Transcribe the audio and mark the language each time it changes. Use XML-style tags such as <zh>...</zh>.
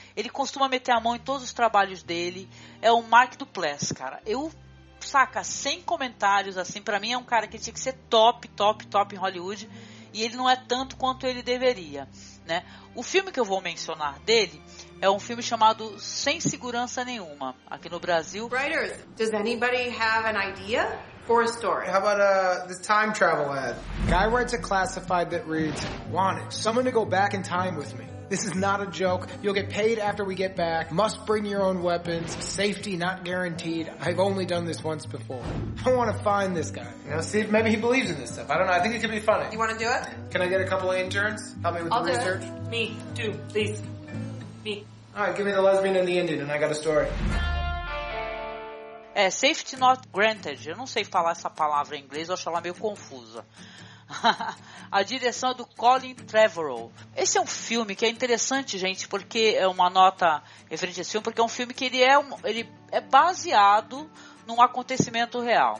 <pt>Ele costuma meter a mão em todos os trabalhos dele. É o Mark Duplass, cara. Sem comentários, assim, pra mim é um cara que tinha que ser top, top, top em Hollywood. E ele não é tanto quanto ele deveria, né? O filme que eu vou mencionar dele é um filme chamado Sem Segurança Nenhuma, aqui no Brasil.</pt> <en>Writers, does anybody have an idea for a story? How about the time travel ad? Guy writes a classified that reads, wanted, someone to go back in time with me. This is not a joke. You'll get paid after we get back. Must bring your own weapons. Safety not guaranteed. I've only done this once before. I want to find this guy. You know, see, maybe he believes in this stuff. I don't know. I think it could be funny. You want to do it? Can I get a couple of interns? Help me with I'll the research? It. Me, too, please. Alright, give me the lesbian and the Indian, and I got a story. É, safety not granted.</en> <pt>Eu não sei falar essa palavra em inglês, eu acho ela meio confusa. A direção é do Colin Trevorrow. Esse é um filme que é interessante, gente, porque é uma nota referente a esse filme, porque é um filme que ele é baseado num acontecimento real.</pt>